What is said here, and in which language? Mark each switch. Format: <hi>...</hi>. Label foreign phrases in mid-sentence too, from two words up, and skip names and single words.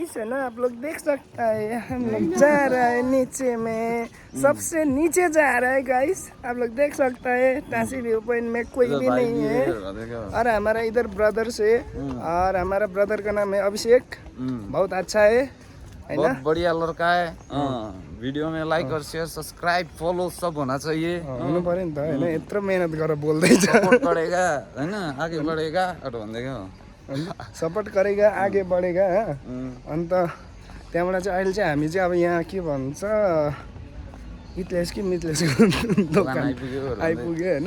<hi>है ना, आप लोग देख सकता है हम लोग जा रहा है नीचे में, सबसे नीचे जा रहा है गाइस। आप लोग देख सकता है टासी</hi> <en>view point</en> <hi>में कोई भी नहीं है। और हमारा इधर ब्रदर से, और हमारा ब्रदर का नाम है अभिषेक, बहुत अच्छा है बहुत बढ़िया लड़का है। वीडियो में लाइक और शेयर</hi> <en>subscribe follow</en> <hi>सब होना चाहिए।</hi> <ne>हुनु पर्यो नि त हैन, यत्रो मेहनत गरेर बोल्दैछ।</ne> <hi>सपोर्ट करेगा हैन, आगे बढेगा भन्दैको सपोर्ट गरेगा आगे बढेगा।</hi> <ne>अन्त त्यहाँबाट चाहिँ अहिले चाहिँ हामी चाहिँ अब यहाँ के भन्छ इतलेस कि मितलेसको दोकान आइपुग्यो होइन।</ne>